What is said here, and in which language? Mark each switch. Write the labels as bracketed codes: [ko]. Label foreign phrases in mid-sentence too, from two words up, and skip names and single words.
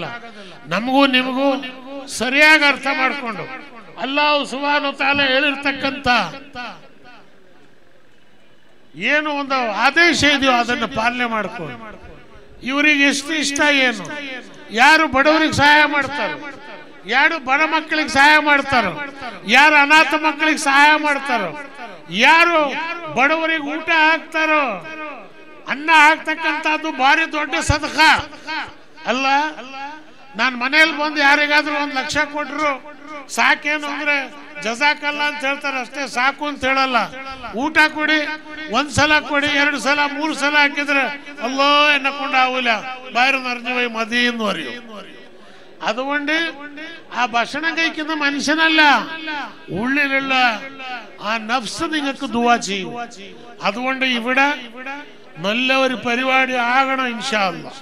[kn] ನಮಗೂ ನಿಮಗೂ ಸರಿಯಾಗಿ ಅರ್ಥ ಮಾಡ್ಕೊಂಡು [ar] الله سبحانه وتعالى [kn] ಹೇಳಿರ್ತಕ್ಕಂಥ ಏನು ಒಂದು ಆದೇಶ ಇದೆಯೋ ಅದನ್ನು ಪಾಲನೆ ಮಾಡ್ಕೊಂಡು, ಇವರಿಗೆ ಎಷ್ಟು ಇಷ್ಟ ಏನು, ಯಾರು ಬಡವರಿಗೆ ಸಹಾಯ ಮಾಡ್ತಾರೆ, ಯಾರು ಬಡ ಮಕ್ಕಳಿಗೆ ಸಹಾಯ ಮಾಡ್ತಾರೋ, ಯಾರು ಅನಾಥ ಮಕ್ಕಳಿಗೆ ಸಹಾಯ ಮಾಡ್ತಾರೋ, ಯಾರು ಬಡವರಿಗೆ ಊಟ ಹಾಕ್ತಾರೋ, ಅನ್ನ ಹಾಕ್ತಕ್ಕಂಥದ್ದು ಭಾರಿ ದೊಡ್ಡ ಸದಕ ಅಲ್ಲ. ನಾನು ಮನೇಲಿ ಬಂದು ಯಾರಿಗಾದ್ರೂ 1 ಲಕ್ಷ ಕೊಟ್ರು ಸಾಕೇನು ಅಂದ್ರೆ ಜಜಾಕಲ್ಲ ಅಂತ ಹೇಳ್ತಾರೆ ಅಷ್ಟೇ, ಸಾಕು ಅಂತ ಹೇಳಲ್ಲ. ಊಟ ಕೊಡಿ, 1 ಸಲ ಕೊಡಿ, 2 ಸಲ 3 ಸಲ ಹಾಕಿದ್ರೆ ಅಲ್ಲೋ ಎನ್ನಕೊಂಡು [ml] ആവൂല, വയറ് നിറഞ്ഞു പോയി മതി എന്ന് പറയും. അതുകൊണ്ട് ആ ഭക്ഷണം കഴിക്കുന്ന മനുഷ്യനല്ല, ഉള്ളിലുള്ള ആ നഫ്സ് നിങ്ങൾക്ക് ദുആ ചെയ്യും. അതുകൊണ്ട് ഇവിടെ നല്ല ഒരു പരിപാടി ആകണം [ar] إن شاء الله.